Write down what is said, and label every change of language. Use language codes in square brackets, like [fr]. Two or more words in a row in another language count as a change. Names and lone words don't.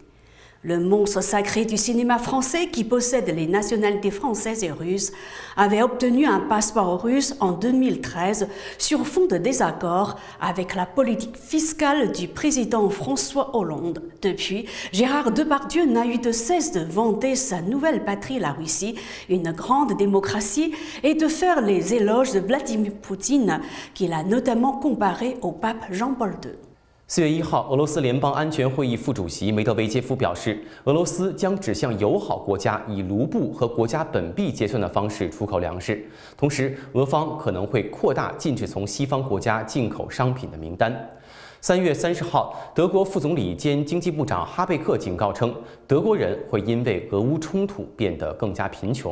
[fr] Le monstre sacré du cinéma français qui possède les nationalités françaises et russes avait obtenu un passeport russe en 2013 sur fond de désaccord avec la politique fiscale du président François Hollande. Depuis, Gérard Depardieu n'a eu de cesse de vanter sa nouvelle patrie, la Russie, une grande démocratie, et de faire les éloges de Vladimir Poutine, qu'il a notamment comparé au pape Jean-Paul II. [zh] 4 月1号，俄罗斯联邦安全会议副主席梅德韦杰夫表示，俄罗斯将只向友好国家以卢布和国家本币结算的方式出口粮食，同时，俄方可能会扩大禁止从西方国家进口商品的名单。3月30号，德国副总理兼经济部长哈贝克警告称，德国人会因为俄乌冲突变得更加贫穷。